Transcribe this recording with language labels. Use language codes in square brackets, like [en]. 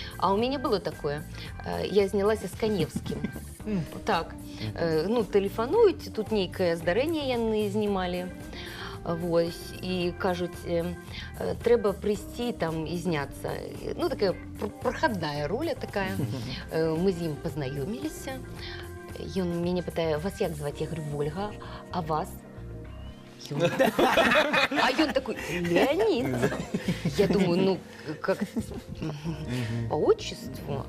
[ru] А у меня было такое, [be] я знялася с Каневским. Так, ну, тэлефануюць, тут нейкае здарэнне яны знімалі, вось, і кажуць, трэба прыйсці там і зняцца. Ну, такая проходная роля такая. Мы з ім пазнаёміліся. Ён мяне пытае, вас як зваць? [ru] Я говорю, [be] Вольга, а вас? А ён такой, Леонид. [ru] Я думаю, ну, как по отчеству.